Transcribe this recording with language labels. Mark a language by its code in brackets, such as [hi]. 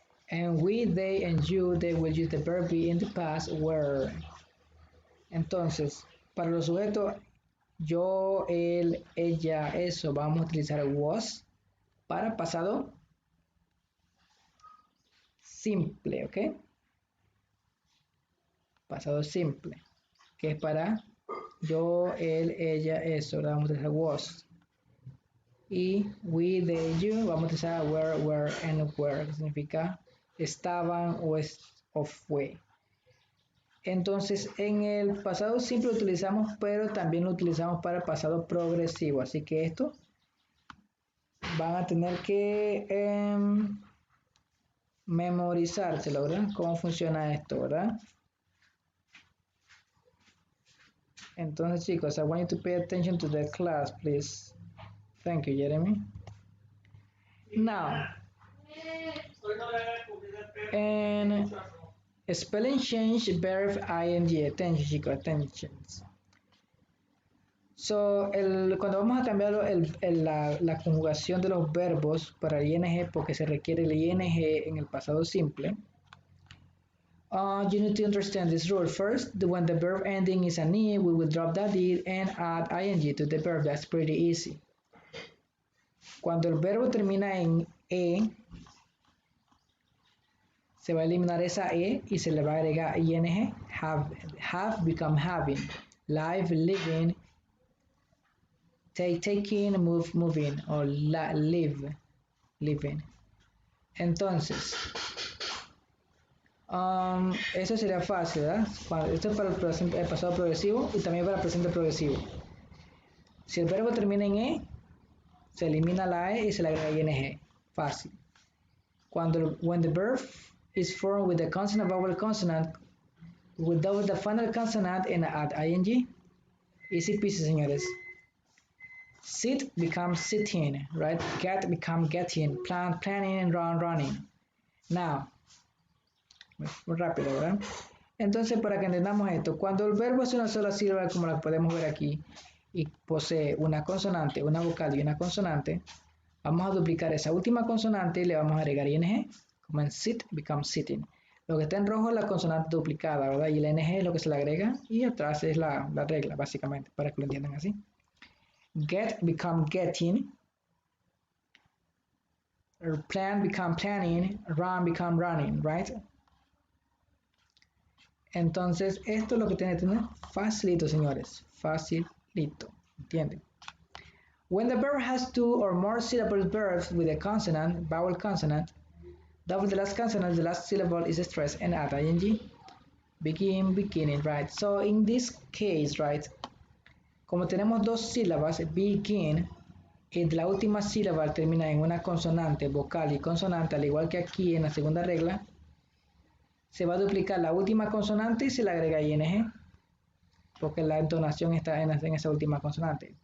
[en] And we, they, and you, they will use the verb in the past were. [es] Entonces, para los sujetos, yo, él, ella, eso, vamos a utilizar was para pasado simple, ¿ok? Pasado simple, que es para yo, él, ella, eso, vamos a utilizar was. Y we, they, you, vamos a utilizar were, [en] and were, [es] que significa estaban o fue. Entonces, en el pasado simple lo utilizamos, pero también lo utilizamos para el pasado progresivo. Así que esto van a tener que memorizárselo, ¿verdad? ¿Cómo funciona esto, verdad? Entonces, chicos, [en] I want you to pay attention to the class, please. Thank you, Jeremy. Now, and spelling change verb ing. Attention, [es] chicos, [en] attention. So, [es] cuando vamos a cambiar la conjugación de los verbos para el ing porque se requiere el ing en el pasado simple, [en] you need to understand this rule. First, when the verb ending is an e, we will drop that e and add ing to the verb. That's pretty easy. [es] Cuando el verbo termina en e, se va a eliminar esa e y se le va a agregar ing. [en] Have become having. Live, living. Taking, moving. O live, living. [es] Entonces, eso sería fácil, ¿verdad? Esto es para el pasado progresivo y también para el presente progresivo. Si el verbo termina en e, se elimina la e y se le agrega ing. Fácil. [en] When the verb is formed with the consonant vowel consonant, without the final consonant and add ing, easy peasy, [es] señores. [en] Sit becomes sitting, right? Get becomes getting. Plan, planning, and run, running. Now, [es] muy rápido, ¿verdad? Entonces, para que entendamos esto, cuando el verbo es una sola sílaba, como la podemos ver aquí, y posee una consonante, una vocal y una consonante, vamos a duplicar esa última consonante y le vamos a agregar ing, como en sit becomes sitting. Lo que está en rojo es la consonante duplicada, ¿verdad? Y el ing es lo que se le agrega y atrás es la regla, básicamente, para que lo entiendan así. [en] Get become getting. Plan become planning. Run become running, right? [es] Entonces, esto es lo que tiene que tener facilito, señores. Facilito. ¿Entienden? [en] When the verb has two or more syllable verbs with a consonant, vowel consonant, double the last consonant, the last syllable is stressed and add ing. Begin, beginning, right? So, in this case, right, [es] como tenemos dos sílabas, begin, y la última sílaba termina en una consonante, vocal y consonante, al igual que aquí en la segunda regla, se va a duplicar la última consonante y se le agrega ing, porque la entonación está en esa última consonante.